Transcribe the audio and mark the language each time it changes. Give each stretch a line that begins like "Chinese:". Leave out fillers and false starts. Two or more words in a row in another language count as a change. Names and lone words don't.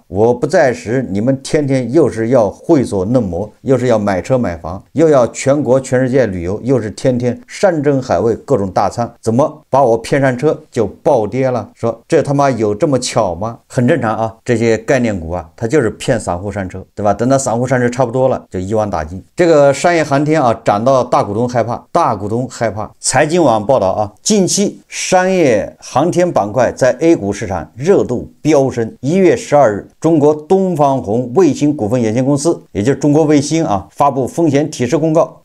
Chinese: 我不在時，你們天天又是要會所嫩模，又是要買車買房，又要全國全世界旅遊，又是天天山珍海味各種大餐，怎麼把我騙上車就暴跌了？說這他媽有這麼巧嗎？很正常啊，這些概念股啊，它就是騙散戶上車，对吧？等到散戶上车差不多了，就一网打尽。這個商業航天啊，漲到大股東害怕，財經網報道啊，近期商業航天板塊在 A 股市場熱度飆升。1月12日，中國東方紅衛星股份有限公司，也就是中國衛星啊，發布風險提示公告。